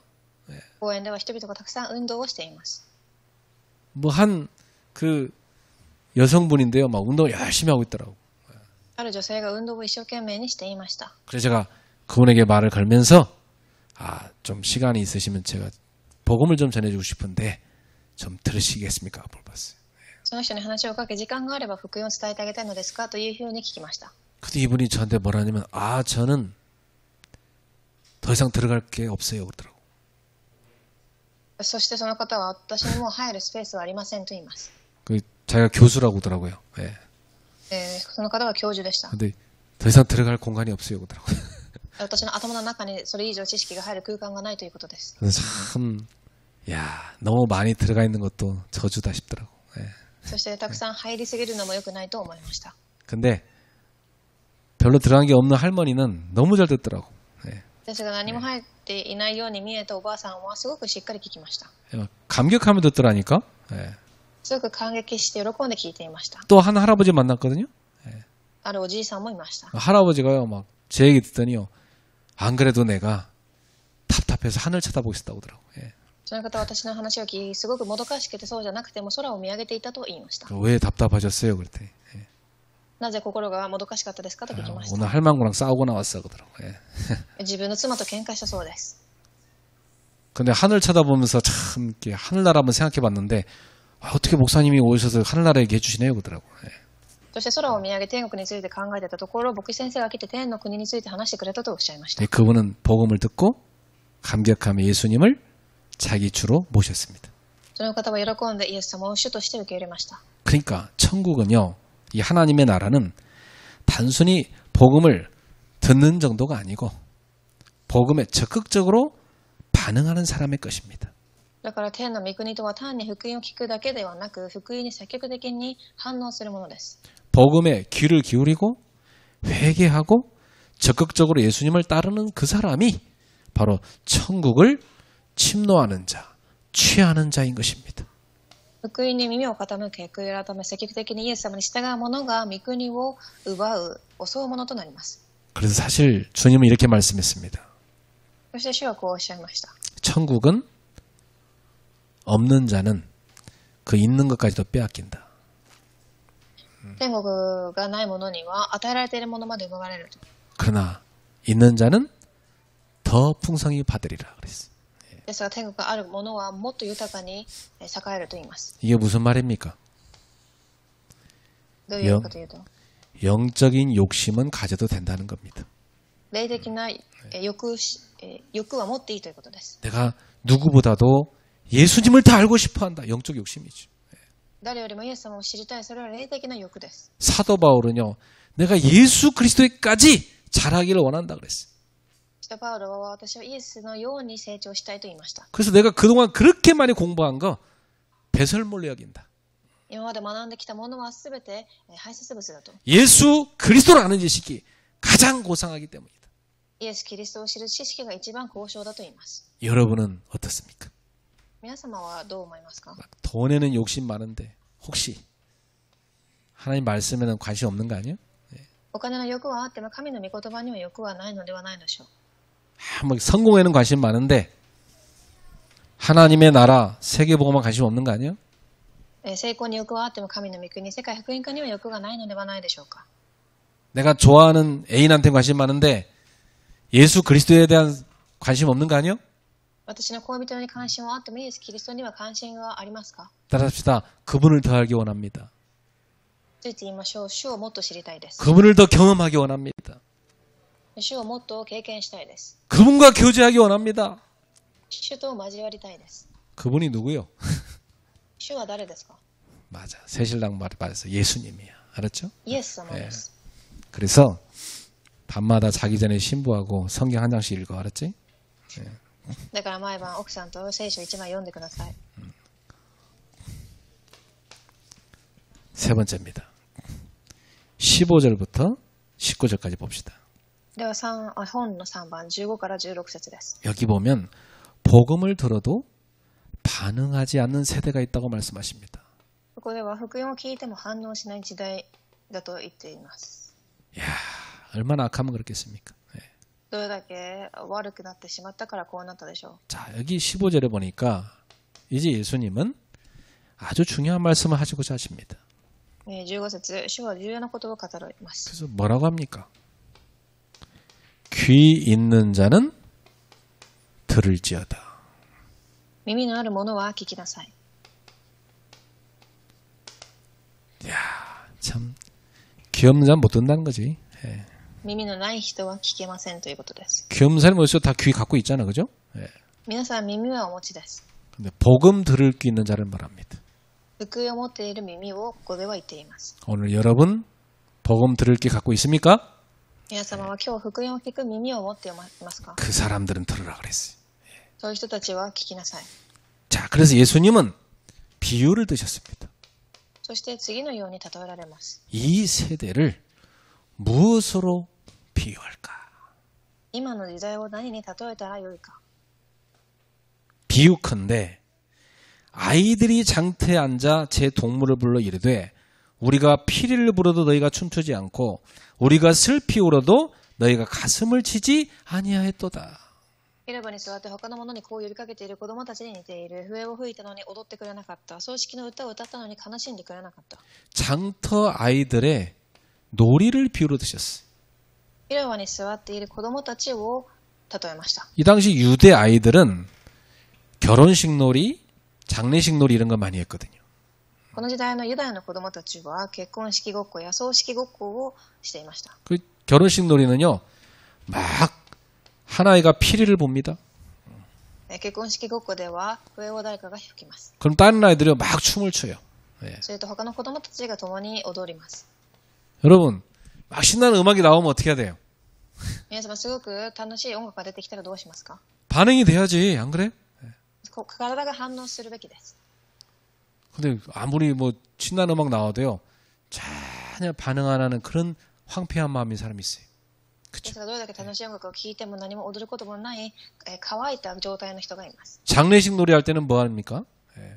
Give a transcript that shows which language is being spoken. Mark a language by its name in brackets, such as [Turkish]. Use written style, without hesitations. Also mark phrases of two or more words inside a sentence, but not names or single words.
[Japanese] 公園では人々がたくさん運動をしています。 [Korean] 뭐 한 그 여성분인데요. 막 운동을 열심히 하고 있더라고. [Japanese] ある女性が運動を一生懸命にしていました。 [Korean] 그래서 제가 그분에게 말을 걸면서 좀 시간이 있으시면 제가 복음을 좀 전해주고 싶은데 좀 들으시겠습니까? 물어봤어요. [Japanese] その人に話をかけ、時間があれば福音を伝えてあげたいのですかというふうに聞きました。 [Korean] 근데 이분이 저한테 뭐라냐면 저는 더 이상 들어갈 게 없어요. 그러더라고. [Japanese] そしてその方は私にもう入るスペースはありませんと言います。 [Korean] 그 자기가 교수라고 그러더라고요. 예. [Japanese] その方は教授でした。 [Korean] 근데 더 이상 들어갈 공간이 없어요. 그러더라고요. [Japanese] 私の頭の中にそれ以上知識が入る空間がないということです。 [Korean] 그래서 참, 너무 많이 들어가 있는 것도 저주다 싶더라고. 예. [Japanese] そしてたくさん入りすぎるのも良くないと思いました。 [Korean] 근데 별로 들어간 게 없는 할머니는 너무 잘 듣더라고. 예. [Japanese] ですが何も入っていないように見えたおばあさんはすごくしっかり聞きました。 [Korean] 감격하며 듣더라니까. 예. [Japanese] すごく感激して喜んで聞いていました。 [Korean] 또 한 할아버지 만났거든요. [Japanese] あるおじいさんもいました。 [Korean] 할아버지가요, 막 제 얘기 듣더니요. 안 그래도 내가 답답해서 하늘 쳐다보고 있었다고 하더라고. 예. [Japanese] その方は私の話を聞き、すごくもどかしくてそうじゃなくても空を見上げていたと言いました。 [Korean] 왜 답답하셨어요? 그랬더니. [Japanese] なぜ心がもどかしかったですかと聞きました。 [Korean] 오늘 할망구랑 싸우고 나왔어. 그러더라고. 예. [Japanese] 自分の妻と喧嘩したそうです。 [Korean] 근데 하늘 쳐다보면서 참 이렇게 하늘나라 한번 생각해 봤는데 어떻게 목사님이 오셔서 하늘나라 얘기해 주시네요. 그러더라고. 예. [Japanese] そして空を見上げ天国について考えてたところ、牧師先生が来て天の国について話してくれたとおっしゃいました。 [Korean] 그분은 복음을 듣고 감격하며 예수님을 자기 주로 모셨습니다. [Japanese] その方は喜んでイエス様を主として受け入れました。 [Korean] 그러니까 천국은요, 이 하나님의 나라는 단순히 복음을 듣는 정도가 아니고 복음에 적극적으로 반응하는 사람의 것입니다. [Japanese] だから天の御国とは単に福音を聞くだけではなく、福音に積極的に反応するものです。 [Korean] 복음에 귀를 기울이고 회개하고 적극적으로 예수님을 따르는 그 사람이 바로 천국을 침노하는 자, 취하는 자인 것입니다. [Japanese] 福音に耳を傾け、悔い改め、積極的にイエス様に従う者が御国を奪う、襲うものとなります。 [Korean] 그래서 사실 주님은 이렇게 말씀했습니다. [Japanese] そして主はこうおっしゃいました。 [Korean] 천국은 없는 자는 그 있는 것까지도 빼앗긴다. [Japanese] 天国がない者には与えられているものまで奪われると。 [Korean] 그러나 있는 자는 더 풍성히 받으리라 그랬어요. [Japanese] ですが天国がある者はもっと豊かに栄えると言います。 [Korean] 이게 무슨 말입니까? [Japanese] どういうことかというと、 [Korean] 영적인 욕심은 가져도 된다는 겁니다. [Japanese] 霊的な欲は持っていいということです。 [Korean] 내가 누구보다도 예수님을 더 알고 싶어한다. 영적 욕심이죠. [Japanese] 誰よりもイエス様を知りたい、それは霊的な欲です。 [Korean] 사도 바울은요, 내가 예수 그리스도에까지 자라기를 원한다 그랬어요. [Japanese] 使徒パウロは私はイエスのように成長したいと言いました。 [Korean] 그래서 내가 그동안 그렇게 많이 공부한 거 배설물로 여긴다. [Japanese] 今まで学んできたものはすべて排泄物だと。 [Korean] 예수 그리스도를 아는 지식이 가장 고상하기 때문이다. [Japanese] イエス・キリストを知る知識が一番高尚だと言います。 [Korean] 여러분은 어떻습니까? [Japanese] 皆様はどう思いますか？ [Korean] 돈에는 욕심 많은데 혹시 하나님 말씀에는 관심 없는 거 아니에요? [Japanese] お金の欲はあっても神の御言葉には欲はないのではないでしょう。 [Korean] 뭐 성공에는 관심 많은데 하나님의 나라 세계복음만 관심 없는 거 아니에요? [Japanese] 成功に欲はあっても神の御国、世界福音化には欲がないのではないでしょうか。 [Korean] 내가 좋아하는 애인한테 관심 많은데 예수 그리스도에 대한 관심 없는 거 아니에요? [Japanese] 私の恋人に関心はあってもイエス・キリストには関心はありますか？ [Korean] 따라합시다. 그분을 더 알기 원합니다. [Japanese] ついて言いましょう。主をもっと知りたいです。 [Korean] 그분을 더 경험하기 원합니다. [Japanese] 主をもっと経験したいです。 [Korean] 그분과 교제하기 원합니다. [Japanese] 主と交わりたいです。 [Korean] 그분이 누구요? [Japanese] 主は誰ですか？ [Korean] 맞아. 새신랑 말해서 예수님이야. 알았죠? [Japanese] イエス様です。 [Korean] 그래서 밤마다 자기 전에 신부하고 성경 한 장씩 읽어. 알았지? [Japanese] だから毎晩奥さんと聖書1枚読んでください。 [Korean] 세 번째입니다. 15절부터 19절까지 봅시다. [Japanese] では本の3番15から16節です。 [Korean] 여기 보면 복음을 들어도 반응하지 않는 세대가 있다고 말씀하십니다. [Japanese] ここでは福音を聞いても反応しない時代だと言っています。 [Korean] 이야, 얼마나 악하면 그렇겠습니까? 예. [Japanese] どれだけ悪くなってしまったからこうなったでしょ [Korean] 자, 여기 15절에 보니까 이제 예수님은 아주 중요한 말씀을 하시고자 하십니다. [Japanese] う。15節、主は重要なことを語ります。 [Korean] 그래서 뭐라고 합니까? 귀 있는 자는 들을지어다. [Japanese] 耳のある者は聞きなさい。 [Korean] 이야, 참 귀 없는 자는 못 듣는다는 거지. 예. [Japanese] 耳のない人は聞けませんということです。 [Korean] 귀 없는 사람이 어디서 다 귀 갖고 있잖아, 그죠? 예. [Japanese] 皆さん耳はお持ちです。 [Korean] 근데 복음 들을 귀 있는 자를 말합니다. [Japanese] 福音を持っている耳をここでは言っています。 [Korean] 오늘 여러분 복음 들을 귀 갖고 있습니까? [Japanese] 皆様は今日福音を聞く耳を持っていますか？ [Korean] 그 사람들은 들으라 그랬어요. [Japanese] そういう人たちは聞きなさい。 [Korean] 자, 그래서 예수님은 비유를 드셨습니다. [Japanese] そして次のように例えられます。 [Korean] 이 세대를 무엇으로 비유할까? [Japanese] 今の時代を何に例えたらよいか。 [Korean] 비유컨대 아이들이 장터에 앉아 제 동물을 불러 이르되 우리가 피리를 불어도 너희가 춤추지 않고 우리가 슬피 울어도 너희가 가슴을 치지 아니하였도다. [Japanese] 広場に座って他の者にこう呼びかけている子供たちに似ている。笛を吹いたのに踊ってくれなかった。葬式の歌を歌ったのに悲しんでくれなかった。 [Korean] 장터 아이들의 놀이를 비유로 드셨어요. [Japanese] 広場に座っている子供たちを例えました。 [Korean] 이 당시 유대 아이들은 결혼식 놀이, 장례식 놀이 이런 거 많이 했거든요. [Japanese] この時代のユダヤの子供たちは結婚式ごっこや葬式ごっこをしていました。 [Korean] 그 결혼식 놀이는요, 막 한 아이가 피리를 봅니다. [Japanese] 結婚式ごっこでは笛を誰かが吹きます。 [Korean] 그럼 다른 아이들이 막 춤을 춰요. 예. [Japanese] それと他の子供たちが共に踊ります。 [Korean] 여러분, 막 신나는 음악이 나오면 어떻게 해야 돼요? [Japanese] 皆様すごく楽しい音楽が出てきたらどうしますか？ [Korean] 반응이 돼야지, 안 그래? [Japanese] 体が反応するべきです。 [Korean] 근데 아무리 뭐 신나는 음악 나와도요, 전혀 반응 안 하는 그런 황폐한 마음인 사람이 있어요. [Japanese] ですがどれだけ楽しい音楽を聴いても何も踊ることもない乾いた状態の人がいます。 [Korean] 장례식 놀이 할 때는 뭐 합니까? 예.